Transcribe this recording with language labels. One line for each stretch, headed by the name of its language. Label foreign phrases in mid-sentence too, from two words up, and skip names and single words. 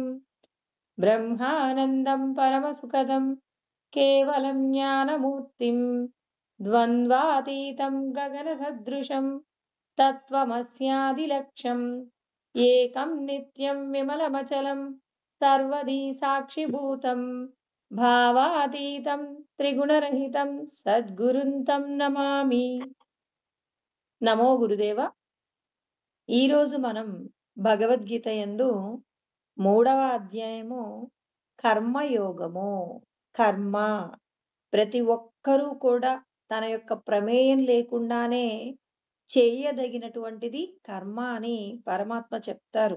Sanskrit: ब्रह्मानन्दं परमसुखदं केवलं ज्ञानमूर्तिं द्वन्द्वातीतं गगनसदृशं तत्त्वमस्यादिलक्ष्यम् एकं नित्यं विमलमचलं सर्वदी साक्षिभूतं भावातीतं त्रिगुणरहितं सद्गुरुं तं नमामि। నమో గురుదేవ.
Telugu: ఈరోజు మనం భగవద్గీత యందు 3వ అధ్యాయము కర్మయోగము. కర్మ ప్రతి ఒక్కరూ కూడా తన యొక్క ప్రమేయం లేకుండానే చేయదగినటువంటిది కర్మ అని పరమాత్మ చెప్తారు.